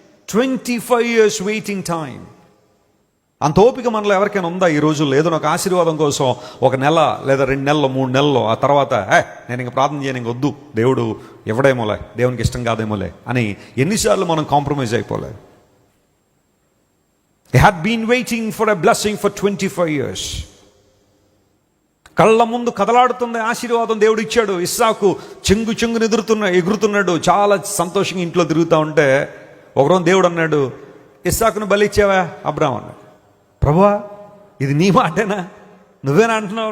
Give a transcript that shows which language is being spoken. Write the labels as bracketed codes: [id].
[en] 25 years waiting time. [te] అంత ఓపిక మనలో ఎవరికైనా ఉందా ఈ రోజుల్లో? ఏదో ఒక ఆశీర్వాదం కోసం 1 నెల లేదా 2 నెలలు 3 నెలలు, ఆ తర్వాత నేను ఇంక ప్రార్థన చేయను, ఇంక వద్దు, దేవుడు ఎవడేమోలే, దేవునికి ఇష్టం కాదేమోలే అని ఎన్నిసార్లు మనం కాంప్రమైజ్ అయిపోలే. [en] They had been waiting for a blessing for 25 years. [te] కళ్ళ ముందు కదలాడుతున్న ఆశీర్వాదం దేవుడు ఇచ్చాడు. ఇస్సాకు చెంగుని ఎగురుతున్నాడు, చాలా సంతోషంగా ఇంట్లో తిరుగుతూ ఉంటే ఒకరోజు దేవుడు అన్నాడు, ఇస్సాకును బలి ఇచ్చావా అబ్రాహాం అన్నాడు. ప్రభువా ఇది నీ మాటేనా? నువ్వేనా అంటున్నావు?